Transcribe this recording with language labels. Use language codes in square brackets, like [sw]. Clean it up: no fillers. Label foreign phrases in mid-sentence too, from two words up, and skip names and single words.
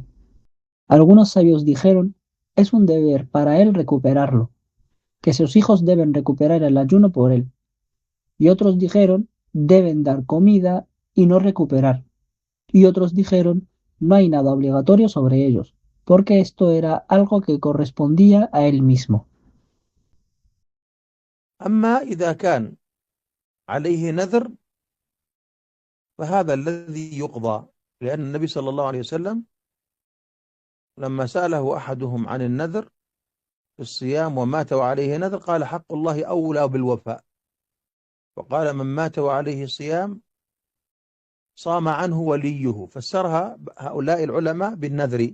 [es] Algunos sabios dijeron, es un deber para él recuperarlo, que sus hijos deben recuperar el ayuno por él. Y otros dijeron, deben dar comida y no recuperar. Y otros dijeron, no hay nada obligatorio sobre ellos, porque esto era algo que correspondía a él mismo. [ar] أما إذا كان عليه نذر فهذا الذي يقضى، لأن النبي صلى الله عليه وسلم لما سأله أحدهم عن النذر في الصيام ومات وعليه نذر قال حق الله أولى بالوفاء، وقال من مات وعليه صيام صام عنه وليه، فسرها هؤلاء العلماء بالنذر.